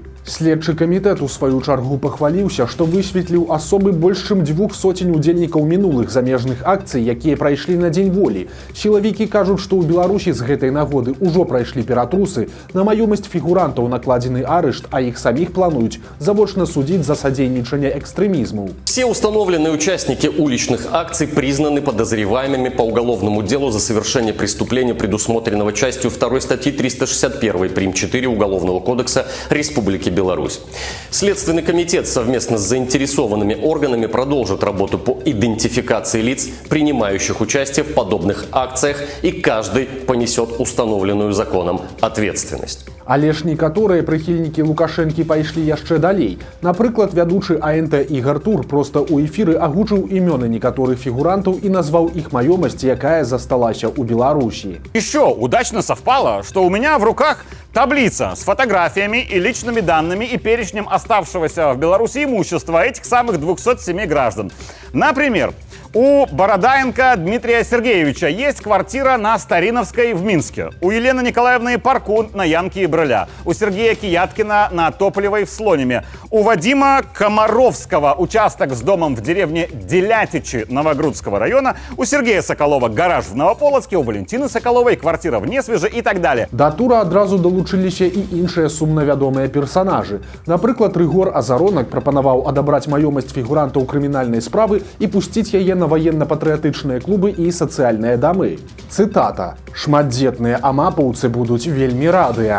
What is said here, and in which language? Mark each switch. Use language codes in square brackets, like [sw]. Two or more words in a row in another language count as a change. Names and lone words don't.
[be] Следчы камітэт у сваю чаргу пахваліўся, што высветліў асобы больш чым 200 удзельнікаў мінулых замежных акцый, якія прайшлі на дзень волі. Сілавікі кажуць, што ў Беларусі з гэтай нагоды ўжо прайшлі ператрусы, на маёмасць фігурантаў накладзены арышт, а іх саміх плануюць завочна судзіць за садзейнічанне экстрэмізму. [ru] Все установленные участники уличных акций признаны подозреваемыми по уголовному делу за совершение преступления, предусмотренного частью 2 статьи 361 прим. 4 Уголовного кодекса Республики Беларусь. Следственный комитет совместно с заинтересованными органами продолжит работу по идентификации лиц, принимающих участие в подобных акциях, и каждый понесет установленную законом ответственность. [be] Але ж некаторыя прыхільнікі Лукашэнкі пайшлі яшчэ далей. Напрыклад, вядучы АНТ Ігар Тур проста ў эфіры агучыў імёны некаторых фігурантаў і назваў іх маёмасць, якая засталася ў Беларусі. [ru] Еще удачно совпало, что у меня в руках таблица с фотографиями и личными данными и перечнем оставшегося в Беларуси имущества этих самых 207 граждан. Например, у Бородаенко Дмитрия Сергеевича есть квартира на Стариновской в Минске. У Елены Николаевны Паркун на Янке и Брыля. У Сергея Кияткина на Тополевой в Слониме. У Вадима Комаровского участок с домом в деревне Делятичи Новогрудского района. У Сергея Соколова гараж в Новополоцке. У Валентины Соколовой квартира в Несвеже и так далее. [be] Да тура адразу далучыліся і іншыя сумна вядомыя персанажы. Напрыклад, Рыгор Азаронак прапанаваў адабраць маёмасць фігурантаў крымінальнай справы і пусціць яе на военно-патрыятычныя клубы і сацыяльныя дамы. Цытата. «Шматдзетныя амапаўцы будуць вельмі радыя».